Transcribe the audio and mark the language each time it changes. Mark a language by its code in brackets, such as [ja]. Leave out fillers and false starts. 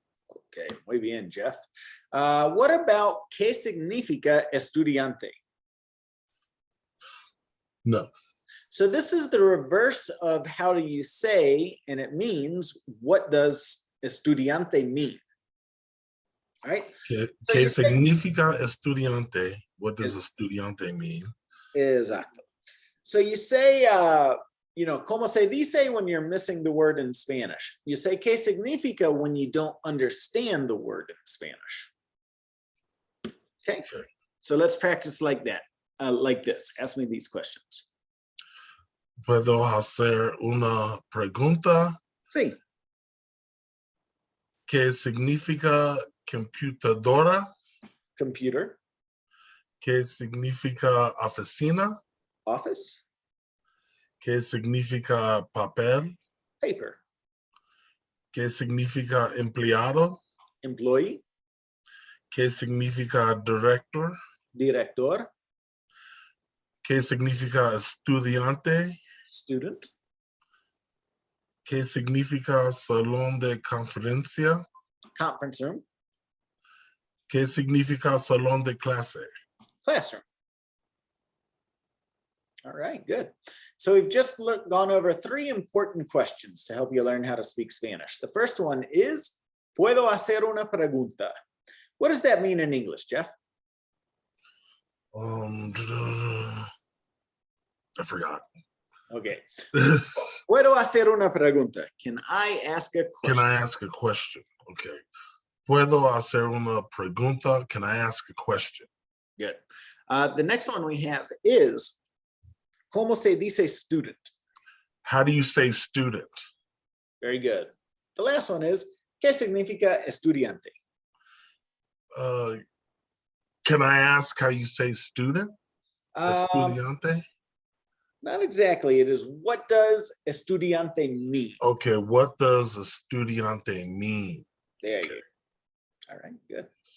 [es] Okay, muy bien, Jeff. [en] What about [es] qué significa estudiante? No. [en] So this is the reverse of how do you say, and it means, what does estudiante mean? All right? [es] ¿Qué significa estudiante? [en] What does estudiante mean? Exactly. So you say, [es] como se dice [en] when you're missing the word in Spanish. You say [es] qué significa [en] when you don't understand the word in Spanish. Okay. So let's practice like that, like this. Ask me these questions. [es] ¿Puedo hacer una pregunta? Sí. ¿Qué significa computadora? [en] Computer. [es] ¿Qué significa oficina? [en] Office. [es] ¿Qué significa papel? [en] Paper. [es] ¿Qué significa empleado? [en] Employee. [es] ¿Qué significa director? [en] Director. [es] ¿Qué significa estudiante? [en] Student. [es] ¿Qué significa salón de conferencia? [en] Conference room. [es] ¿Qué significa salón de clase? [en] Classroom. All right, good. So we've just gone over 3 important questions to help you learn how to speak Spanish. The first one is, [es] ¿puedo hacer una pregunta? [en] What does that mean in English, Jeff? I forgot. Okay. [es] ¿Puedo hacer una pregunta? [en] Can I ask a question? Can I ask a question? Okay. [es] ¿Puedo hacer una pregunta? [en] Can I ask a question? Good. The next one we have is, [es] ¿cómo se dice [en] student? How do you say student? Very good. The last one is, [es] ¿qué significa estudiante? [en] Can I ask how you say student? [es] Estudiante? [en] Not exactly. It is, what does estudiante mean? Okay, what does estudiante mean? There you go. All right, good.